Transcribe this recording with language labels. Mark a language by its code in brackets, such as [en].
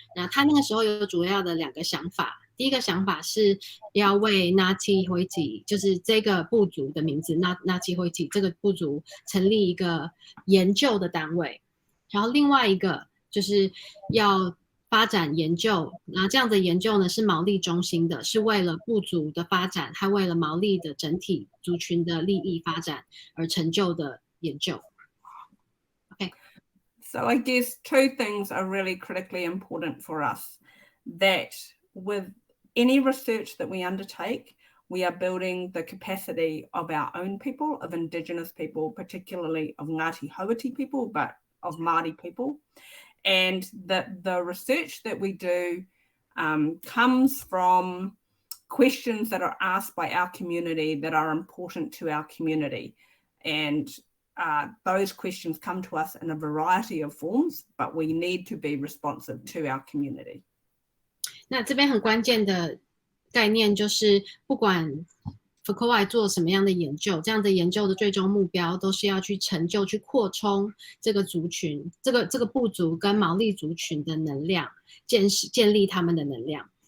[zh] 那他那个时候有主要的2个想法。第一个想法是要为 Ngāti Hauiti， 就是这个部族的名字 Ngāti Hauiti 这个部族成立一个研究的单位，然后另外一个就是要发展研究，然后这样的研究呢是毛利中心的，是为了部族的发展和为了毛利的整体族群的利益发展而成就的研究。 [en] Okay. So I guess 2 things are really critically important for us. That with any research that we undertake, we are building the capacity of our own people, of Indigenous people, particularly of Ngāti Hauiti people, but of Māori people. And the research that we do comes from questions that are asked by our community that are important to our community. And those questions come to us in a variety of forms, but we need to be responsive to our community. [zh] 那这边很关键的概念就是，不管 Whakauae 做什么样的研究，这样的研究的最终目标都是要去成就、去扩充这个族群、这个部族跟毛利族群的能量，建立他们的能量。